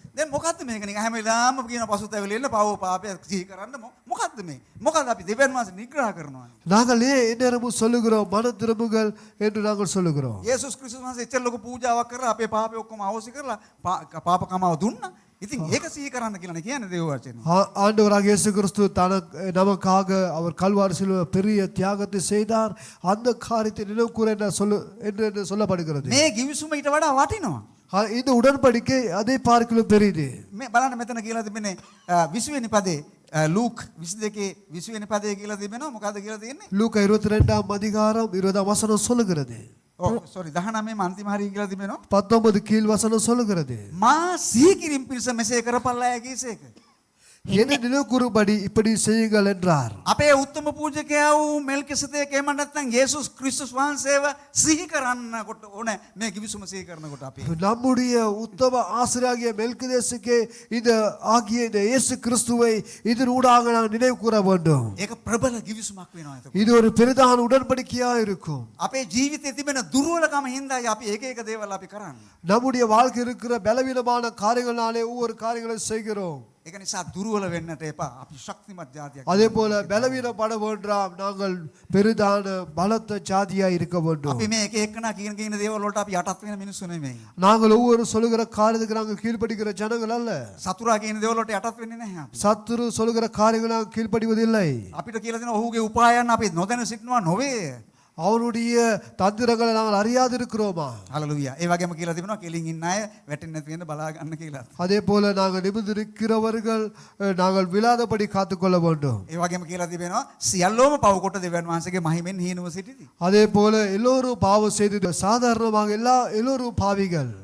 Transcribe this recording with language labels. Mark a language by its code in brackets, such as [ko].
[si] දැන් මොකද්ද මේක නිකන් හැම වෙලාවම කියන පසුතැවිලි එන්න පව පාපය සිහි කරන්න මොකද්ද මේ? මොකද්ද අපි දෙවියන් වහන්සේ නිග්‍රහ කරනවා? [ta] நாங்கள் எந்நேரமும் சொல்லுகிறோம் மனம் திரும்புங்கள் என்று நாங்கள் சொல்லுகிறோம். [si] යේසුස් ක්‍රිස්තුස් වහන්සේ එච්චර ලොකු පූජාවක් කරලා අපේ පාපය ඔක්කොම අවශ්‍ය කරලා පාප කමාව දුන්නා. ඉතින් ඒක සිහි කරන්න කියලානේ කියන්නේ දේව වචනේ. [ta] ஆண்டவராக இயேசு கிறிஸ்து நமக்காக அவர் கல்வாரி சிலுவையில் பெரிய தியாகத்தை செய்தார். அந்த காரியத்தை நினைவு கூற என்று சொல்லப்படுகிறது. [si] මේ ගිවිසුම ඊට වඩා වටිනවා. [ta] இந்த உடன்படிக்கை அதை பார்க்கலும் பெரியது. [si] මේ බලන්න මෙතන කියලා තිබෙන්නේ 20 වෙනි පදේ ලූක් 22 20 වෙනි පදේ කියලා තිබෙනවා. මොකද්ද කියලා තියෙන්නේ? [ta] லூக்கா 22ஆம் அதிகாரம் 20ஆம் வசனம் சொல்லுகிறது. [si] sorry 19 අන්තිම හරිය කියලා තිබෙනවා. [ta] 19 கீழ் வசனம் சொல்லுகிறது. [si] මා සිහි කිරීම පිණිස මෙසේ කරපල්ලා කීසේක. [ta] என்ன நினைவு கூறும்படி இப்படி செய்யுங்கள் என்றார். [si] අපේ උත්තම පූජකයා වූ මෙල්කිසෙදේක එහෙම නැත්නම් යේසුස් ක්‍රිස්තුස් වහන්සේව සිහි කරන්නකොට ඕනේ මේ කිවිසුම සිහි කරනකොට අපි. [ta] நம்முடைய உத்தம ஆசிரியராகிய மெல்கிதேசுக்கே இந்த ஆகிய இந்த இயேசு கிறிஸ்துவை இதனூடாக நாம் நினைவு கூற வேண்டும். [si] ඒක ප්‍රබල කිවිසුමක් වෙනවා එතකොට. [ta] இது ஒரு பெரிதான உடன்படிக்கையா இருக்கும். [si] අපේ ජීවිතේ තිබෙන දුර්වලකම හින්දායි අපි එක එක දේවල් අපි කරන්නේ. [ta] நம்முடைய வாழ்க்கை இருக்கிற பலவீனமான காரியங்களாலே ஒவ்வொரு காரியங்களை செய்கிறோம். [si] ඒක නිසා දුර්වල වෙන්නට එපා. අපි ශක්තිමත් ජාතියක්. [ta] அதே போல பலவீனப்பட வேண்டாம், நாங்கள் பெரிதான பலத்த ஜாதியா இருக்க வேண்டும். [si] අපි මේ එක එකනා කියන දේවල් වලට අපි යටත් වෙන මිනිස්සු නෙමෙයි. [ta] நாங்கள் ஒவ்வொரு சொல்லுகிற காரியத்துக்கு நாங்கள் கீழ்ப்படிக்கிற ஜனங்கள் அல்ல. [si] සතුරා කියන දේවල් වලට යටත් වෙන්නේ නැහැ අපි. [ta] சத்துரு சொல்லுகிற காரியங்களை நாங்கள் கீழ்ப்படிவதில்லை. [si] අපිට කියලා දෙන ඔහුගේ උපායන් අපි නොදැන සිටිනවා නොවේ. [ta] அவருடைய தந்திரங்களை நாங்கள் அறியாது இருக்கிறோமா? [si] හලලුයා. ඒ වගේම කියලා තිබෙනවා කෙලින් ඉන්න අය වැටෙන්නේ නැති වෙන බලා ගන්න කියලා. [ta] அதே போல நாங்கள் நிமிர்ந்திருக்கிறவர்கள் நாங்கள் விழாதபடி காத்துக்கொள்ள வேண்டும். [si] ඒ වගේම කියලා තිබෙනවා සියල්ලෝම පව කොට දෙවියන් වහන්සේගේ මහිමෙන් හීනව සිටිති. [ta] அதே போல எல்லோரும் பாவம் செய்து சாதாரணமாக எல்லோரும் பாவிகள்.